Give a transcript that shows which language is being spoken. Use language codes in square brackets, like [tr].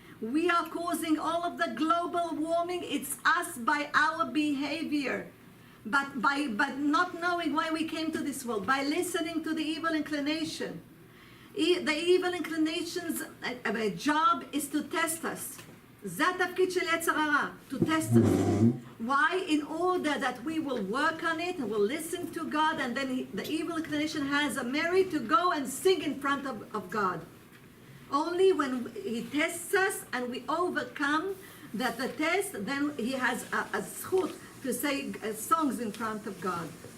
[en] We are causing all of the global warming. It's us by our behavior. But by not knowing why we came to this world, by listening to the evil inclination. The evil inclination's job is to test us. [he] זה התפקיד של יצר הרע, [en] to test us. Why? In order that we will work on it and will listen to God, and then the evil inclination has a merit to go and sing in front of God. Only when he tests us and we overcome the test, then he has a zchut to say songs in front of God.